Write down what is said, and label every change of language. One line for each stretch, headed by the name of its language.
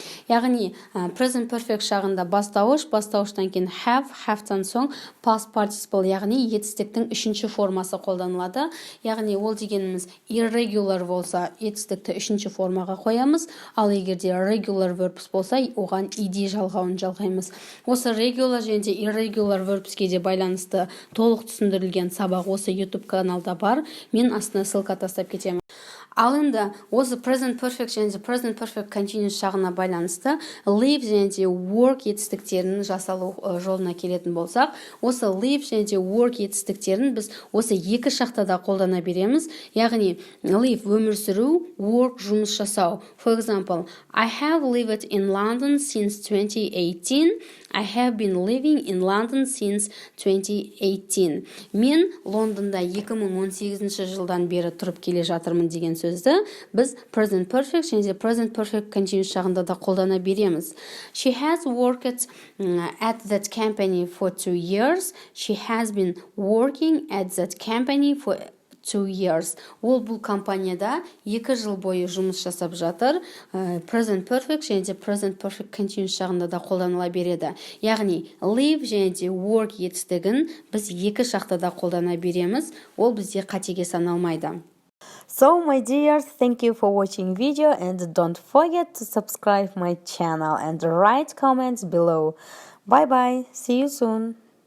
Kazakh: Яғни present perfect шағында бастауыштан кейін have-тан соң past participle, яғни етістіктің үшінші формасы қолданылады. Яғни ол дегеніміз irregular болса, етістікті үшінші формаға қоямыз, ал егерде regular verbs болса, оған ed жалғауын жалғаймыз. Осы regular және irregular verbsке де байланысты толық түсіндірілген сабақ осы YouTube каналда бар. Мен астына ссылка тастап кетемін. Ал енді осы present perfect және present perfect continuous шағына байланысты live және work етістіктерінің жасалу жолына келетін болсақ, осы live және work етістіктерін біз осы екі шақта да қолдана береміз. Яғни live өмір сүру, work жұмыс жасау.
English: For example, I have lived in London since 2018. I have been living in London since 2018.
Kazakh: Мен Лондонда 2018 жылдан бері тұрып келе жатырмын деген сөзді біз present perfect және present perfect continuous шағында да қолдана береміз.
English: She has worked at that company for 2 years. She has been working at that company for 2 years.
Kazakh: Ол бұл компанияда 2 жыл бойы жұмыс жасап жатыр. Present perfect және present perfect continuous шағында да қолданыла береді. Яғни live және work етістігін біз екі шақта да қолдана береміз. Ол бізде қатеге саналмайды.
English: So, my dears, thank you for watching video and don't forget to subscribe my channel and write comments below. Bye bye. See you soon.